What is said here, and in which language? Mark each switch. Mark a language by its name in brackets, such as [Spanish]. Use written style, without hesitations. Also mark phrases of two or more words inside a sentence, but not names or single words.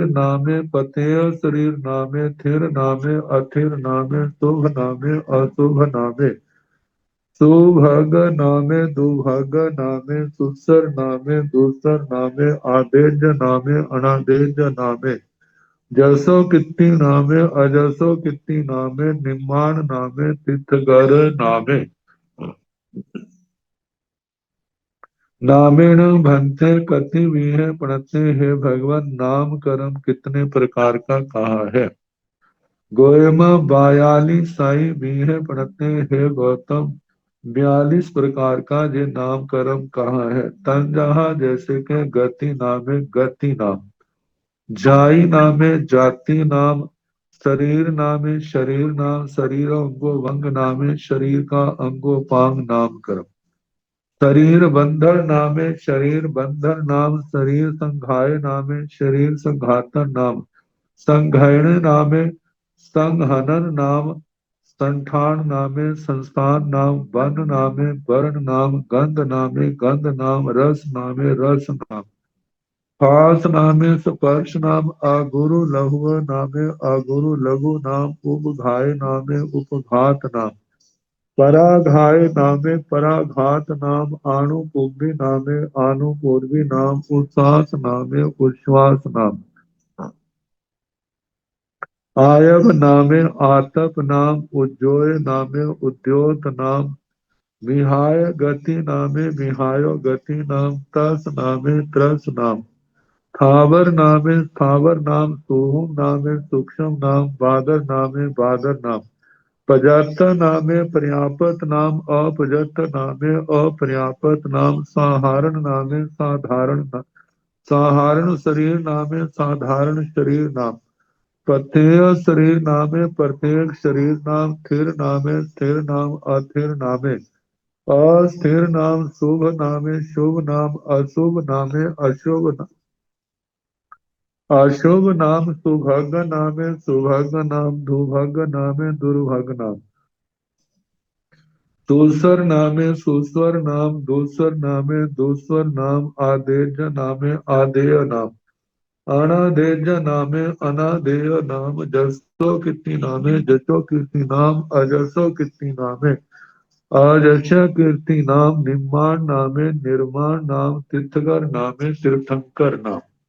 [Prakrit languages] नामे पतेय शरीर नामे थिर नामे अथिर नामे शुभ नामे अशुभ नामे सुभग नामे दुभग नामे सुसर नामे दूसर नामे आदेज नामे अनादेज नामे जसो कित्ती नामे अजसो कित्ती नामे निम्मान नामे तिथगर नामे नामेण भंते कति विहे प्रणते, [Hindi] हे भगवान नाम कर्म कितने प्रकार का कहा है। [Prakrit languages] गोयमा बायाली साई विहे प्रणते, [Hindi] हे गौतम 42 प्रकार का ये नाम कर्म कहा है। तंजहा जैसे के [Prakrit languages] गति नामे [Hindi] गति नाम, [Prakrit languages] जाई नामे [Hindi] जाति नाम, [Prakrit languages] शरीर नामे [Hindi] शरीर नाम, [Prakrit languages] शरीर अंगो भंग नामे [Hindi] शरीर का अंगो पांग नाम कर्म। [Prakrit languages] शरीर बंधन नामे [Hindi] शरीर बंधन नाम, [Prakrit languages] शरीर संघाय नामे [Hindi] शरीर संघातन नाम, [Prakrit languages] संघयन नामे [Hindi] संघहनन नाम, [Prakrit languages] संठान नामे [Hindi] संस्थान नाम, [Prakrit languages] वन नामे [Hindi] वर्ण नाम, [Prakrit languages] गंध नामे [Hindi] गंध नाम, [Prakrit languages] रस नामे [Hindi] रस नाम, [Prakrit languages] फास नामे [Hindi] स्पर्श नाम, [Prakrit languages] आगुरु लघु नामे [Hindi] आगुरु लघु नाम, [Prakrit languages] उपघाय नामे [Hindi] उपघात नाम, [Prakrit languages] पराघाय नामे [Hindi] पराघात नाम, [Prakrit languages] आणुपूर्वी नामे [Hindi] आणुपूर्वी नाम, [Prakrit languages] उच्छ्वास नामे [Hindi] उच्छ्वास नाम, [Prakrit languages] आयव नामे [Hindi] आतप नाम, [Prakrit languages] उज्जोय नामे [Hindi] उद्योत नाम, [Prakrit languages] विहाय गति नामे [Hindi] विहायो गति नाम, [Prakrit languages] तस नामे त्रस [Hindi] नाम, [Prakrit languages] थावर नामे [Hindi] स्थावर नाम, [Prakrit languages] सोहुम नामे [Hindi] सूक्ष्म नाम, [Prakrit languages] बादर नामे [Hindi] बादर नाम, [Prakrit languages] पजत नामे [Hindi] पर्यापत नाम, [Prakrit languages] अपजत नामे [Hindi] अपर्यापत नाम, [Prakrit languages] साधारण नामे [Hindi] साधारण नाम, [Prakrit languages] साधारण शरीर नामे [Hindi] साधारण शरीर नाम, [Prakrit languages] प्रत्येक शरीर नामे [Hindi] प्रत्येक शरीर नाम, [Prakrit languages] स्थिर नामे [Hindi] स्थिर नाम, [Prakrit languages] अस्थिर नामे [Hindi] अस्थिर नाम, [Prakrit languages] शुभ नामे [Hindi] शुभ नाम, [Prakrit languages] अशुभ नामे [Hindi] अशुभ नाम, अशुभ नाम, [Prakrit languages] सुभग नामे [Hindi] सुभग नाम, [Prakrit languages] दुर्भग नामे [Hindi] दुर्भग नाम, दूसर नामे सुस्वर नाम, [Prakrit languages] दूसर नामे [Hindi] दूसर नाम, [Prakrit languages] आदेज नामे [Hindi] आदेय नाम, [Prakrit languages] अनादेज नामे [Hindi] अनादेय नाम, [Prakrit languages] जसो कीर्ति नामे [Hindi] जसो कीर्ति नाम, [Prakrit languages] अजसो कीर्ति नामे [Hindi] अजस कीर्ति नाम, [Prakrit languages] निम्मान नामे [Hindi] निर्माण नाम, [Prakrit languages] तीर्थकर नामे [Hindi] तीर्थंकर नाम।